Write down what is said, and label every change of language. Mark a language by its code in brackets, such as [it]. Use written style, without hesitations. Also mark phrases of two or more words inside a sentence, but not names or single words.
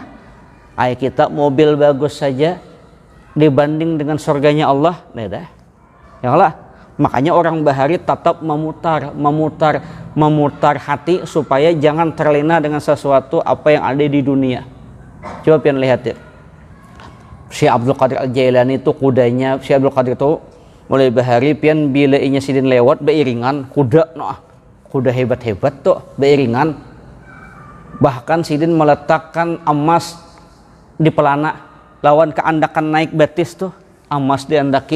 [id] Kita mobil bagus saja dibanding dengan surganya Allah, beda. Ya Allah, makanya orang bahari tetap memutar hati supaya jangan terlena dengan sesuatu apa yang ada di dunia. [bjn] Coba pian lihat ya. Syekh Abdul Qadir Al-Jailani itu kudanya, Syekh Abdul Qadir itu mulai bahari pian bila inya sidin lewat beiringan kuda hebat-hebat tuh beiringan. Bahkan sidin meletakkan emas di pelana lawan keandakan naik batis tuh emas diandaki.